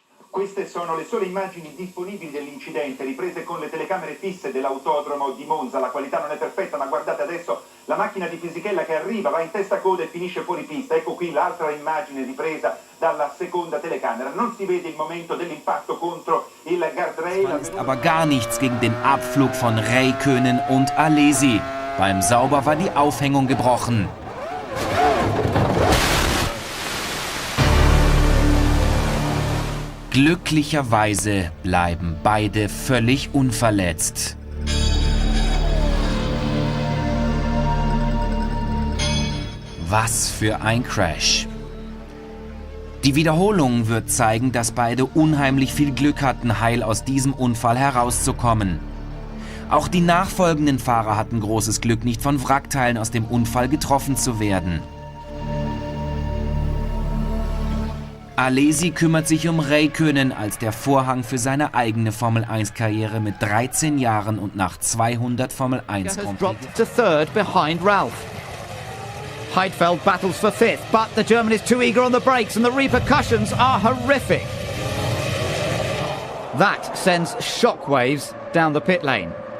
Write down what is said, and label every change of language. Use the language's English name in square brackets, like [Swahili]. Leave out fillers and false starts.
[Italian] Queste sono le sole immagini disponibili dell'incidente, riprese con le telecamere fisse dell'autodromo di Monza. La qualità non è perfetta, ma guardate adesso la macchina di Fisichella che arriva, va in testa a coda e finisce fuori pista. Ecco qui l'altra immagine ripresa dalla seconda telecamera. Non si vede il momento dell'impatto contro il guardrail. [German] Es ist aber gar nichts gegen den Abflug von Räikkönen und Alesi. Beim Sauber war die Aufhängung gebrochen. Glücklicherweise bleiben beide völlig unverletzt. Was für ein Crash. Die Wiederholung wird zeigen, dass beide unheimlich viel Glück hatten, heil aus diesem Unfall herauszukommen. Auch die nachfolgenden Fahrer hatten großes Glück, nicht von Wrackteilen aus dem Unfall getroffen zu werden. Alesi kümmert sich um Räikkönen, als der Vorhang für seine eigene Formel-1-Karriere mit 13 Jahren und nach 200 Formel-1 [English] has dropped to third behind Ralph. Heidfeld battles for fifth, but the German is too eager on the brakes and the repercussions are horrific. That sends shockwaves down the pit lane.